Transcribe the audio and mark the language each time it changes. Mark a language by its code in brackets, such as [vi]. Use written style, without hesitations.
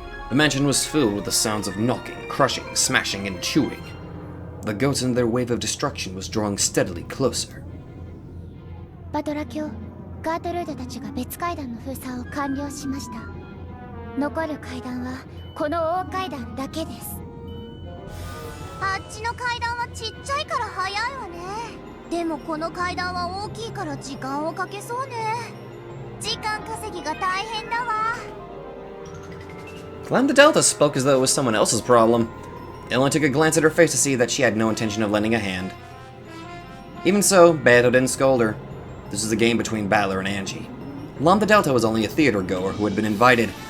[en] The mansion was filled with the sounds of knocking, crushing, smashing, and chewing. The goats in their wave of destruction was drawing steadily closer. [ja] バトラ卿、ガートルードたちが別階段の封鎖を完了しました。残る階段はこの大階段だけです。あっちの階段はちっちゃいから早いわね。でもこの階段は大きいから時間をかけそうね。時間稼ぎが大変だわ。 [en] Lambda Delta spoke as though it was someone else's problem. It only took a glance at her face to see that she had no intention of lending a hand. Even so, Beto didn't scold her. This was a game between Battler and Angie. Lambda Delta was only a theater goer who had been invited.